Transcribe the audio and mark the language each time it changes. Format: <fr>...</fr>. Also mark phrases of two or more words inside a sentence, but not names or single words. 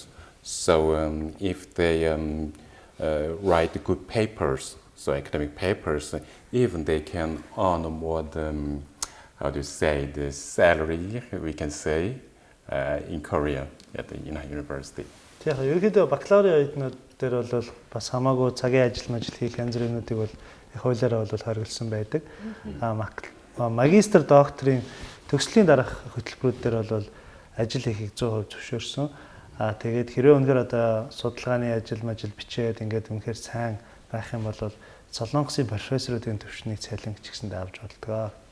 <en>So if they write good papers, so academic papers, even they can earn more than, how do you say, the salary, we can say, in Korea at the university.</en> <mn>Тэгэхээр ерөнхийдөө бакалаврын оюутнууд дээр бол бас хамаагүй цагийн ажил хийх янз бүрийн юмнуудыг бол их хуулиараа бол хориглосон байдаг. Магистр докторийн төгслийн дараах хөтөлбөрүүд дээр бол ажил хийхийг 100% зөвшөөрсөн. Тэгээд хэрвээ үнэхээр одоо судалгааны ажил бичээд ингээд үнэхээр сайн байх юм бол Солонгосын профессоруудын төвшнийг цалин ч гэсэндээ авч болдгоо.</mn>